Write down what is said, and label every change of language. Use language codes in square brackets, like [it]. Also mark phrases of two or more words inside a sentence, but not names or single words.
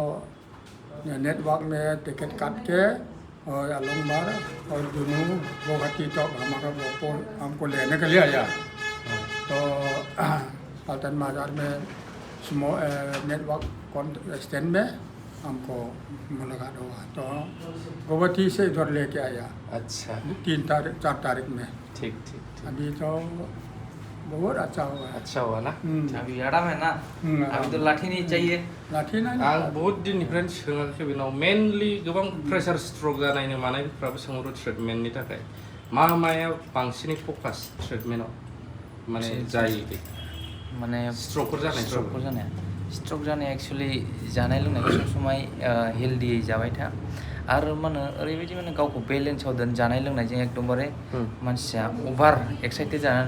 [hi] नेटवर्क में टिकट काट के और आलमबाग और जुनू गुवाहाटी तो हमारा वो हमको लेने के लिए आया तो पल्टन बाजार में नेटवर्क स्टैंड में हमको मुलाकात हुआ तो गुवाहाटी से इधर लेके आया अच्छा 4 तारीख में ठीक अभी तो बहुत अच्छा हुआ ना अभी आराम है ना अभी तो लाठी नहीं चाहिए लाठी नहीं [brx] आं बहुत दिननिफ्रायनो सोङाखै बेनाव मेनलि गोबां प्रेसार स्ट्रक जानायनि मानायफ्राबो सोंहरो ट्रिटमेन्टनि थाखाय माया बांसिनै फकास ट्रिटमेन्टआव माने जायो माने स्ट्रकफोर जानाय स्ट्रक जानाया एक्चुअली जानाय लोंनायखौ [hi] सब समय [brx] हेल्दियै जाबाय था आरो मा होनो ओरैबायदि माने गावखौ बेलेन्सआव दोन जानाय लोंनायजों एकदमबारे मानसिया अभार एक्साइटेड जानानै